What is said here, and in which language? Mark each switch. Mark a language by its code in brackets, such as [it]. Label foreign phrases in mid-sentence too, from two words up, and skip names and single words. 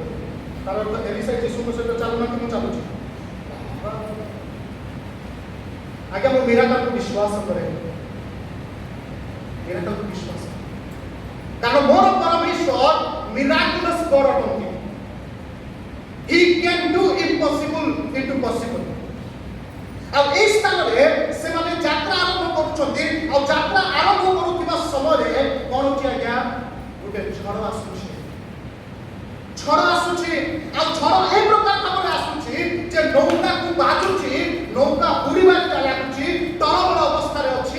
[or] ତାର ଅର୍ଥ ଏଲିସା ଯୀଶୁଙ୍କ ସହିତ ଚାଲୁନାହାନ୍ତି, ମୁଁ ଚାଲୁଛି। ଆଜ୍ଞା, ମୁଁ ମିରାକଲକୁ ବିଶ୍ୱାସ କରେ, ମିରାକଲକୁ ବିଶ୍ୱାସ କରେ, କାରଣ ମୋର ପରମେଶ୍ୱର [en] miraculous God [or] ଅଟନ୍ତି। [en] can do impossible into possible. [or] ଆଉ এই ସ୍ଥାନରେ ସେମାନେ ଯାତ୍ରା ଆରମ୍ଭ କରୁଛନ୍ତି। ଆଉ ଯାତ୍ରା ଆରମ୍ଭ କରୁଥିବା ସମୟରେ କ'ଣ ହେଉଛି ଆଜ୍ଞା? ଗୋଟେ ଝଡ଼ ଆସୁଛି। ଝଡ଼ ଆସୁଛି ଆଉ ଝଡ଼ ଏ ପ୍ରକାର ଭାବରେ ଆସୁଛି ଯେ ନୌକାକୁ ବାଜୁଛି, ନୌକା ବୁଡ଼ିବାରେ ଲାଗୁଛି, ତଳମଳ ଅବସ୍ଥାରେ ଅଛି।